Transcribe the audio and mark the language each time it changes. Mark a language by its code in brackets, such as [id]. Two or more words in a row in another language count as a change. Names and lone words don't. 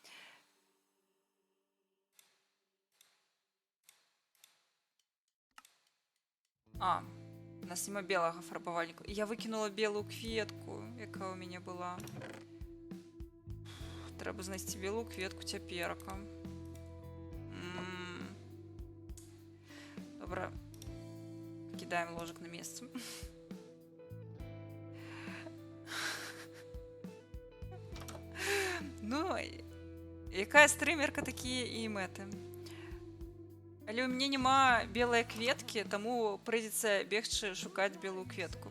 [be] У нас нема белага фарбавальніка. Я выкінула белую кветку, якая ў мяне была. Трэба знайсці белую кветку цяперака. Добра. [ru] Кидаем ложек на место. [be] Ну, якая стрымерка, такія і мэты. Але ў мяне няма белай кветкі, таму прыйдзецца бегчы шукаць белую кветку.